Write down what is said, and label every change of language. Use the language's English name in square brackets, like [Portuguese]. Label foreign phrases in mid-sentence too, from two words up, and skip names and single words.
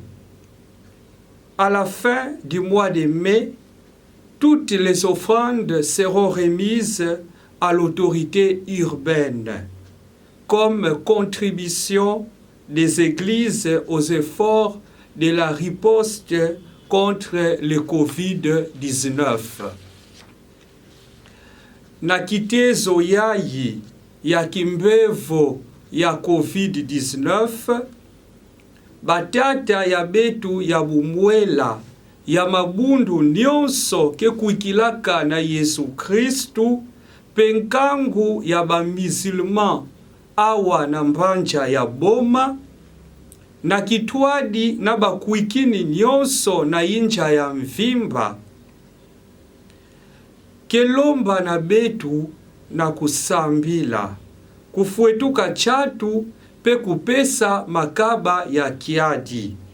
[French] À la fin du mois de mai, toutes les offrandes seront remises à l'autorité urbaine comme contribution des églises aux efforts de la riposte contre le Covid-19. [Kituba (Democratic Republic of Congo)] Na kitezo yayi ya kimbevo ya Covid-19, batata ya betu ya bumwela ya mabundu nyonso ke kuikilaka na Yesu Kristu, penkangu ya bamisilman awa na mbanja ya Boma, na kitwadi na bakuikini nyonso na inja ya mvimba, kelomba na betu na kusambila, kufuetuka chatu pe kupesa makaba ya kiadi.